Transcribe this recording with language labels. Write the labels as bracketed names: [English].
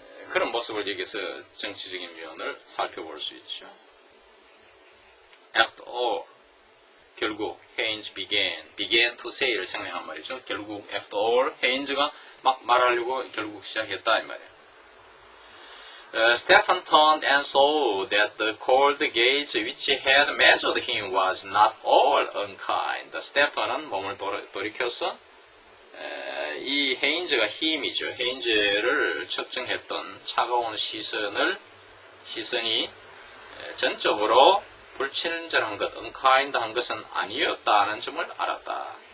[Korean] 그런 모습을 여기서 정치적인 면을 살펴볼 수 있죠. [English] After all, [Korean] 결국 [English] 헤인즈 began to say를 [Korean] 생략한 말이죠. 결국 after all, 헤인즈가 막 말하려고 결국 시작했다 이 말이에요. [English] Stephen turned and saw that the cold gaze which had measured him was not all unkind. [Korean] 스테판은 몸을 돌이켜서 이 헤인즈가 힘이죠. 헤인즈를 측정했던 차가운 시선이 전적으로 불친절한 것, unkind한 것은 아니었다는 점을 알았다.